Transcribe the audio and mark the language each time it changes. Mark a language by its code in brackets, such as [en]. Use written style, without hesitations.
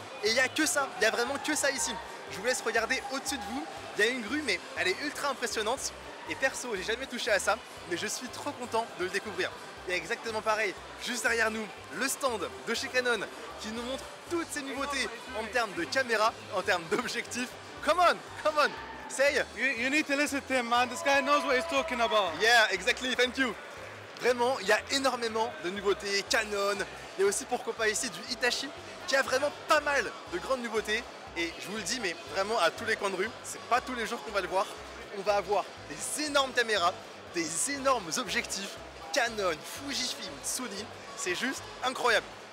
[fr] Et il n'y a que ça, il n'y a vraiment que ça ici. Je vous laisse regarder au-dessus de vous, il y a une grue, mais elle est ultra impressionnante. Et perso, j'ai jamais touché à ça, mais je suis trop content de le découvrir. Il y a exactement pareil, juste derrière nous, le stand de chez Canon qui nous montre toutes ces nouveautés en termes de caméra, en termes d'objectifs. [en] Come on, come on! Say, you need to listen to him, man. This guy knows what he's talking about. Yeah, exactly, thank you. [fr] Vraiment, il y a énormément de nouveautés, Canon, il y a aussi pourquoi pas ici du Hitachi qui a vraiment pas mal de grandes nouveautés et je vous le dis mais vraiment à tous les coins de rue, c'est pas tous les jours qu'on va le voir, on va avoir des énormes caméras, des énormes objectifs, Canon, Fujifilm, Sony, c'est juste incroyable.